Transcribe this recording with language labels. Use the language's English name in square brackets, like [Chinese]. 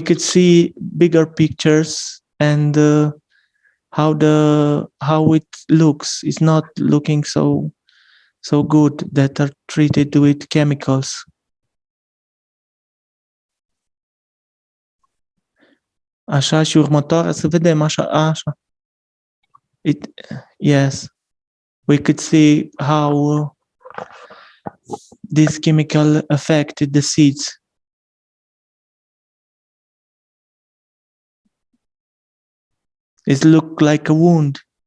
[English] could see bigger pictures and how it looks. It's not looking so good that are treated with chemicals. [Romanian] Așa, și următoarea, să vedem așa. [English] Yes. We could see how this chemical affected the seeds. It looked like a wound.